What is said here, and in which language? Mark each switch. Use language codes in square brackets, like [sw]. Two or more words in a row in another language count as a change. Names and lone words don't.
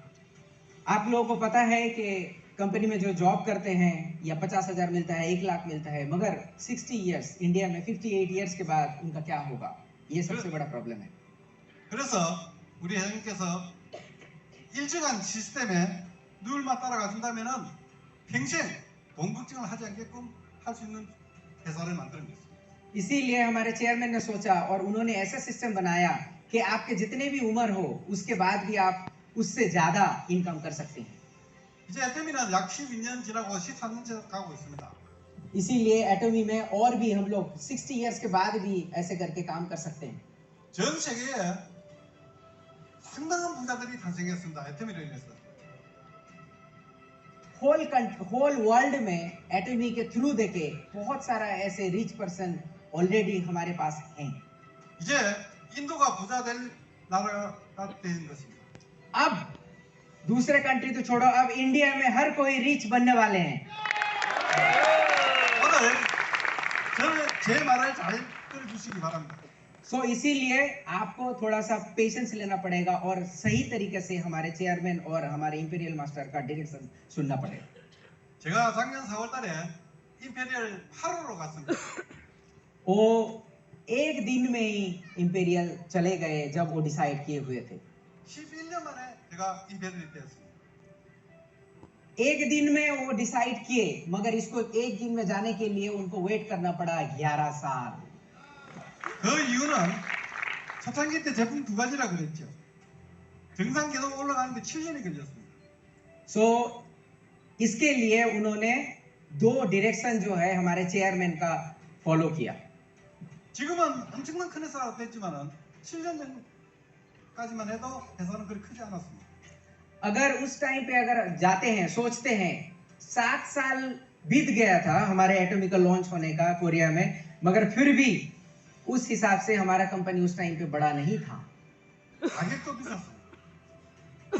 [hi] आप लोगों को पता है कि कंपनी में जो जॉब करते हैं या 50,000 मिलता है, 1 लाख मिलता है, मगर 60 इयर्स इंडिया में 58 इयर्स के बाद उनका क्या होगा, ये सबसे बड़ा प्रॉब्लम है। [ko] 그래서 우리 회장님께서 일정한 시스템에 룰만 따라가 준다면은 평생 돈 걱정을 하지 않게끔 할 수 있는 회사를 만드는 것입니다. [hi] इसीलिए हमारे चेयरमैन ने सोचा और उन्होंने ऐसा सिस्टम बनाया कि आपके जितने भी उम्र हो उसके बाद भी आप उससे ज्यादा इनकम कर सकते हैं। [ko] 이제 애터미는 약 12년 지나고 13년째 가고 있습니다. [hi] इसीलिए एटोमी में और भी हम लोग 60 इयर्स के बाद भी ऐसे करके काम कर सकते हैं। [ko] 전 세계에 상당한 부자들이 탄생했습니다. 애터미로 인해서. [en] whole world [hi] में एटोमी के थ्रू देके बहुत सारा ऐसे [en] rich person [hi] ऑलरेडी हमारे पास हैं। [ko] 이제 인도가 부자 될 나라가 된 것입니다. [hi] अब दूसरे कंट्री तो छोड़ो, अब इंडिया में हर कोई रिच बनने वाले हैं। [ko] 오늘 저는 제 말을 잘 들어주시기 바랍니다. [hi] सो इसीलिए आपको थोड़ा सा पेशेंस लेना पड़ेगा और सही तरीके से हमारे चेयरमैन और हमारे [en] imperial master [hi] का डायरेक्शन सुनना पड़ेगा। [ko] 제가 작년 4월달에 임페리얼 8호로 갔습니다. [hi] वो एक दिन में ही इंपीरियल चले गए जब वो डिसाइड किए हुए थे। [ko] 11년 만에 제가 임페리얼이 되었습니다. [hi] एक दिन में वो डिसाइड किए, मगर इसको एक दिन में जाने के लिए उनको वेट करना पड़ा 11 साल। [ko] 그 이유는 초창기 때 제품 두 가지라 그랬죠. 정상 계속 올라가는데 7년이 걸렸습니다. [hi] सो इसके लिए उन्होंने 2 डायरेक्शन जो है हमारे चेयरमैन का फॉलो किया। [ko] 지금은 엄청난 큰 회사가 됐지만은 7년 전까지만 해도 회사는 그리 크지 않았습니다. [hi] अगर उस टाइम पे अगर जाते हैं, सोचते हैं 7 साल बीत गया था हमारे एटोमी का लॉन्च होने का कोरिया में, मगर फिर भी उस हिसाब से हमारा कंपनी उस टाइम पे बड़ा नहीं था, [ko] 가격도 비쌌습니다.